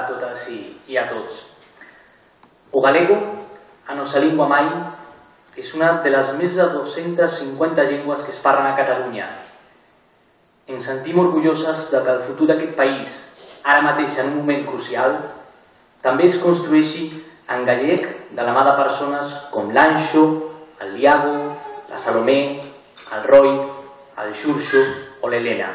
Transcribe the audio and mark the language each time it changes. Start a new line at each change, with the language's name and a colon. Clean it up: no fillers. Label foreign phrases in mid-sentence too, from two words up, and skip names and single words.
Spanish: todas y a todos.
Galician: O galego, a nosa lingua mai,
Catalan: és una de les més de 250 llengües que es parlen a Catalunya. Ens sentim orgulloses que el futur d'aquest país, ara mateix en un moment crucial, també es construeixi en gallec de la mà de persones com l'Anxo, el Liago, la Salomé, el Roy, el Xurxo o l'Helena.